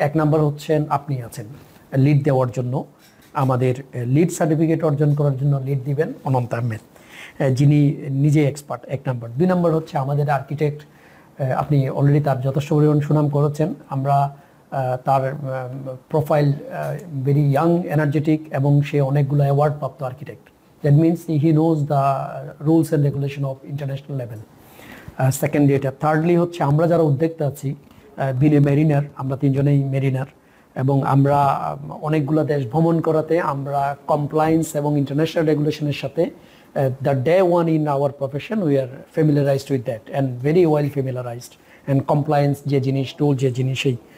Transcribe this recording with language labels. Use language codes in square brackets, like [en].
[bn] 1 number হচ্ছেন আপনি আছেন লিড দেওয়ার জন্য, আমাদের লিড সার্টিফিকেট অর্জন করার জন্য লিড দিবেন অনন্ত আহমেদ, যিনি নিজে এক্সপার্ট, 1 নাম্বার। 2 নাম্বার হচ্ছে আমাদের আর্কিটেক্ট, আপনি অলরেডি তার যথেষ্ট পরিমাণ সুনাম করেছেন। আমরা তার প্রোফাইল ভেরি ইয়াং, এনার্জেটিক, এবং সে অনেকগুলো অ্যাওয়ার্ড প্রাপ্ত architect. [en] That means he knows the rules and regulation of international level. [bn] Secondly এটা, থার্ডলি হচ্ছে আমরা যারা উদ্যোক্তা আছি, বিনে মেরিনার, আমরা তিনজনেই মেরিনার, এবং আমরা অনেকগুলো দেশ ভ্রমণ করাতে আমরা কমপ্লায়েন্স এবং ইন্টারন্যাশনাল রেগুলেশনের সাথে [en] the day one in our profession we are familiarized with that and very well familiarized, [bn] and compliance যে জিনিস, টুল যে জিনিসই।